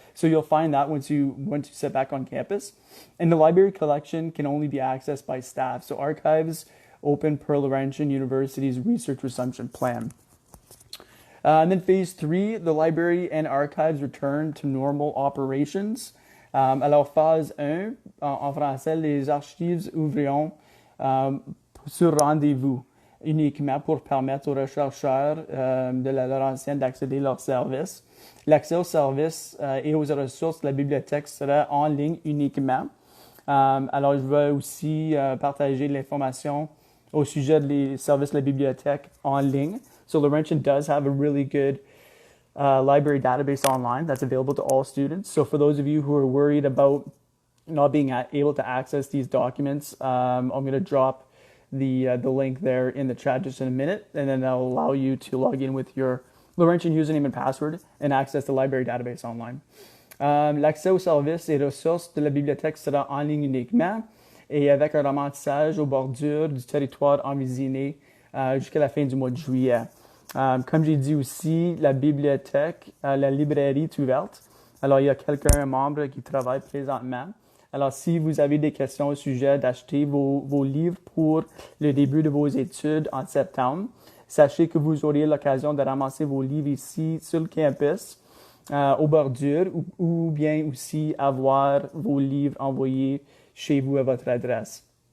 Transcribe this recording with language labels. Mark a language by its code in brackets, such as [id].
[en] So you'll find that once you sit back on campus. And the library collection can only be accessed by staff. So archives open per Laurentian University's research resumption plan. And then phase 3, the library and archives return to normal operations. [fr] Alors, phase 1, en français, les archives ouvriront sur rendez-vous uniquement pour permettre aux chercheurs de la Laurentian d'accéder à leurs services. L'accès aux services et aux ressources de la bibliothèque sera en ligne uniquement. Alors, je vais aussi partager l'information au sujet des services de la bibliothèque en ligne. [en] So, Laurentian does have a really good library database online that's available to all students. So, for those of you who are worried about not being able to access these documents, I'm going to drop the link there in the chat just in a minute, and then that'll allow you to log in with your Laurentian username and password and access the library database online. [fr] L'accès aux services et ressources de la bibliothèque sera en ligne uniquement et avec un remplissage aux bordures du territoire envisiné jusqu'à la fin du mois de juillet. Comme j'ai dit aussi, la bibliothèque, la librairie est ouverte. Alors, il y a un membre qui travaille présentement. Alors, si vous avez des questions au sujet d'acheter vos livres pour le début de vos études en septembre, sachez que vous aurez l'occasion de ramasser vos livres ici sur le campus, aux bordures, ou bien aussi avoir vos livres envoyés chez vous à votre adresse.